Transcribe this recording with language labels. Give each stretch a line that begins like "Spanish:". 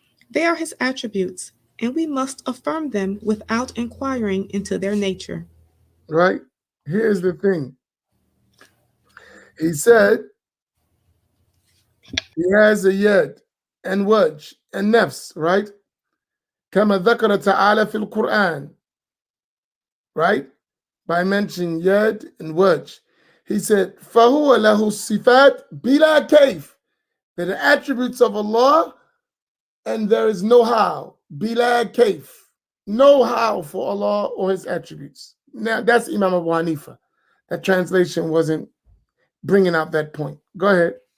English: They are his attributes, and we must affirm them without inquiring into their nature. Right? Here's the thing. He said he has a yad and wajh and nafs, right?
Arabic: كما ذكر تعالى في القرآن, right?
English: By mentioning yad and wajh. He said,
Arabic: فَهُوَ لَهُ الصِّفَاتِ بِلَا كَيْفٍ.
English: They're the attributes of Allah, and there is no how. Bila kayf. No how for Allah or his attributes. Now, that's Imam Abu Hanifa. That translation wasn't bringing out that point. Go ahead.